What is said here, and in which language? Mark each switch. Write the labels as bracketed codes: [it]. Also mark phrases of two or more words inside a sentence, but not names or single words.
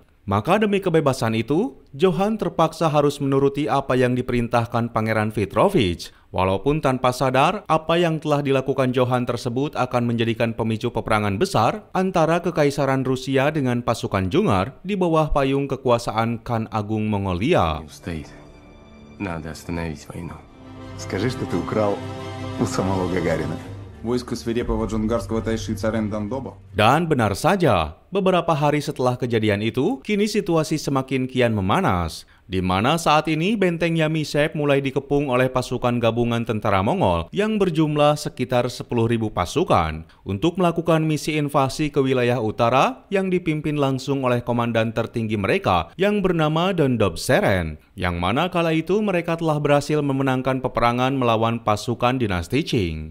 [id] Maka demi kebebasan itu, Johan terpaksa harus menuruti apa yang diperintahkan Pangeran Petrovich. Walaupun tanpa sadar, apa yang telah dilakukan Johan tersebut akan menjadikan pemicu peperangan besar antara Kekaisaran Rusia dengan pasukan Dzungar di bawah payung kekuasaan Khan Agung Mongolia. [ru] Устоит. Надо остановить войну. Скажи, что ты украл у самого Гагарина. Войско свирепого джунгарского тайшица Рендандоба. [id] Dan benar saja, beberapa hari setelah kejadian itu, kini situasi semakin kian memanas, di mana saat ini benteng Yamisep mulai dikepung oleh pasukan gabungan tentara Mongol yang berjumlah sekitar 10.000 pasukan untuk melakukan misi invasi ke wilayah utara yang dipimpin langsung oleh komandan tertinggi mereka yang bernama Dondob Seren, yang mana kala itu mereka telah berhasil memenangkan peperangan melawan pasukan dinasti Qing.